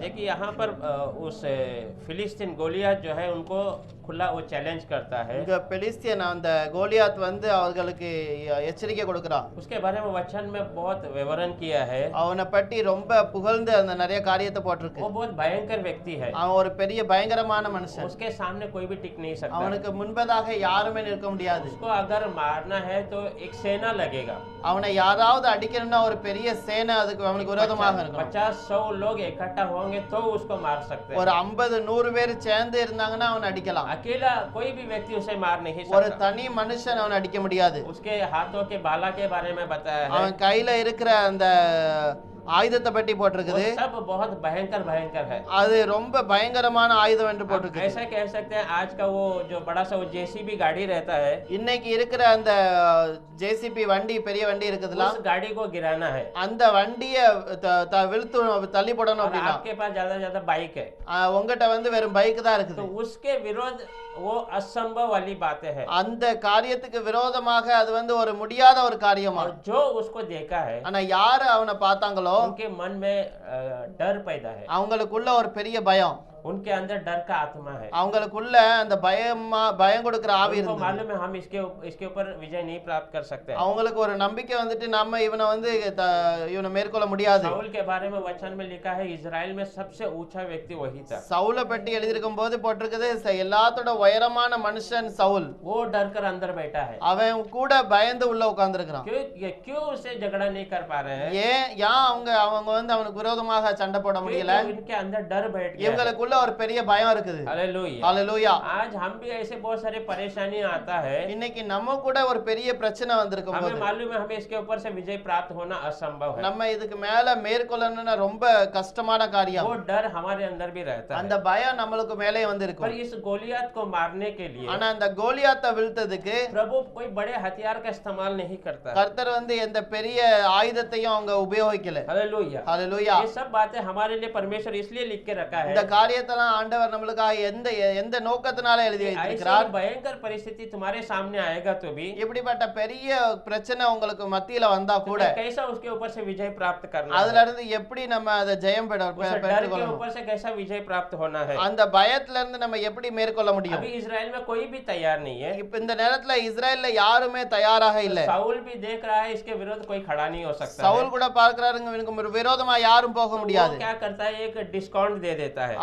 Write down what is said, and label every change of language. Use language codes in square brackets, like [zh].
[hi] देखिए यहाँ पर उस फिलिस्तीन गोलियत जो है उनको खुला वो चैलेंज करता है। [ta] இங்க பெலிஸ்தியன் அந்த கோலியாத் வந்து அவர்களுக்கு எச்சரிக்கை கொடுக்கிறான். [hi] उसके बारे में वचन में बहुत विवरण किया है। [ta] அவனை பற்றி ரொம்ப புகழ்ந்து அந்த நிறைய காரியத்தை போட்டிருக்கு. [hi] वो बहुत भयंकर व्यक्ति है। [ta] அவன் ஒரு பெரிய பயங்கரமான மனுஷன். [hi] उसके सामने कोई भी टिक नहीं सकता। [ta] அவனுக்கு முன்பதாக யாருமே நிற்க முடியாது. [hi] उसको अगर मारना है तो एक सेना लगेगा। [ta] அவனை யாராவது அடிக்கணும்னா ஒரு பெரிய சேனை அதுக்கு அவனுக்கு விரோதமாக இருக்கணும். [hi] 50-100 लोग इकट्ठा होंगे तो उसको मार सकते हैं। [ta] ஒரு 50-100 பேர் சேர்ந்து இருந்தாங்கன்னா அவனை அடிக்கலாம். [hi] अकेला कोई भी व्यक्ति उसे मार नहीं [ta] ஒரு [hi] सकता। [ta] தனி மனுஷன் அவனை அடிக்க முடியாது. [hi] उसके हाथों के बाला के बारे में बताया है। [ta] அவன் கையில இருக்கிற அந்த ஆயுதத்தை பற்றி [hi] वो [ta] போட்டிருக்குது. [hi] सब बहुत भयंकर है। [ta] அது ரொம்ப பயங்கரமான ஆயுதம் என்று போட்டிருக்கு. [hi] ऐसा कह सकते हैं आज का वो जो बड़ा सा वो जेसीबी गाड़ी रहता है, [ta] இன்னைக்கு இருக்கிற அந்த ஜேசிபி வண்டி பெரிய வண்டி இருக்குதுல [hi] उस गाड़ी को गिराना है। [ta] அந்த வண்டியை விழுத்து தள்ளி போடணும் [hi] और [ta] அப்படின்னா [hi] आपके पास ज्यादा बाइक है [ta] உங்ககிட்ட வந்து வெறும் பைக் தான் [hi] तो [ta] இருக்குது. [hi] उसके विरोध वो असंभव वाली बातें है। [ta] அந்த காரியத்துக்கு விரோதமாக அது வந்து ஒரு முடியாத ஒரு காரியமா. [hi] और जो उसको देखा है [ta] ஆனா யாரு அவனை பார்த்தாங்களோ [hi] उनके मन में डर पैदा है। [ta] அவங்களுக்குள்ள ஒரு பெரிய பயம். [hi] उनके अंदर डर का आत्मा है। [ta] அவங்களுக்குள்ள அந்த பயம் கொடுக்கிற ஆவி [hi] उनको [ta] இருந்தது. [hi] मालूम है हम इसके ऊपर विजय नहीं प्राप्त कर सकते हैं। [ta] அவங்களுக்கு ஒரு நம்பிக்கை வந்துட்டு நம்ம இவனை வந்து இவனை மேற்கொள்ள முடியாது. [hi] शाऊल के बारे में वचन में लिखा है इजराइल में सबसे ऊंचा व्यक्ति वही था। [ta] சவுலை பற்றி எழுதியிருக்கும் போது போட்டிருக்குது எல்லாத்தோட உயரமான மனுஷன் சவுல். [hi] वो डर कर अंदर बैठा है। [ta] அவன் கூட பயந்து உள்ள உட்கார்ந்திருக்கிறான். [hi] क्यों उससे झगड़ा नहीं कर पा रहे हैं? [ta] ஏன் அவங்க வந்து அவனுக்கு விரோதமாக சண்டை போட முடியல? [hi] क्योंकि इनके अंदर डर बैठ गया है। [ta] இவங்களுக்குள்ள ஒரு பெரிய பயம் இருக்குது. [hi] हालेलुया। [ta] ஹalleluya. [hi] आज हम भी ऐसे बहुत सारे परेशानी आता है, [ta] இன்னைக்கு நம்ம கூட ஒரு பெரிய பிரச்சனை வந்திருக்கும் [hi] हमें [ta] போது [hi] मालूम है हमें इसके ऊपर से विजय प्राप्त होना असंभव है। [ta] நம்ம இதுக்கு மேல மேற்கொள்ளணும்னா ரொம்ப கஷ்டமான காரியம். [hi] वो डर हमारे अंदर भी रहता [ta] அந்த [hi] है। [ta] பயம் நம்மளுக்கு மேலே வந்து [hi] पर [ta] இருக்கும். [hi] इस गोलियत को मारने के लिए [ta] ஆனா அந்த கோலியாத்தை வீழ்த்ததுக்கு [hi] प्रभु कोई बड़े हथियार का इस्तेमाल नहीं करता है। [ta] கர்த்தர் வந்து எந்த பெரிய ஆயுதத்தையும் அவங்க உபயோகிக்கல. [hi] हालेलुया। [ta] ஹalleluya. [hi] ये सब बातें हमारे लिए परमेश्वर इसलिए लिख के रखा है, [ta] இந்த காரியத்தெல்லாம் ஆண்டவர் நம்மளுக்காக எந்த நோக்கத்தினால எழுதி [hi] ऐसी [ta] வைத்திருக்கிறார். [hi] भयंकर परिस्थिति तुम्हारे सामने आएगा तो भी [ta] இப்படிப்பட்ட பெரிய பிரச்சனை உங்களுக்கு மத்தியில வந்தா கூட [hi] तुम्हें कैसा उसके ऊपर से विजय प्राप्त करना [ta] அதுல [hi] है, [ta] இருந்து எப்படி நம்ம அதை ஜெயம் [hi] उस डर के [ta] பெற்றுக்கொள்ளணும், [hi] ऊपर से कैसा विजय प्राप्त होना है। [ta] அந்த பயத்துல இருந்து நம்ம எப்படி மேற்கொள்ள முடியும். [hi] अभी इजराइल में कोई भी तैयार नहीं है। [ta] இப்ப இந்த நேரத்துல இஸ்ரேல்ல யாருமே தயாராக இல்ல. [hi] साउल भी देख रहा है इसके विरुद्ध कोई खड़ा नहीं हो सकता है। [ta] சவுல் கூட பார்க்கறாருங்க இவனுக்கு விரோதமா யாரும் போக [hi] वो [ta] முடியாது. [hi] क्या करता है एक डिस्काउंट दे देता है,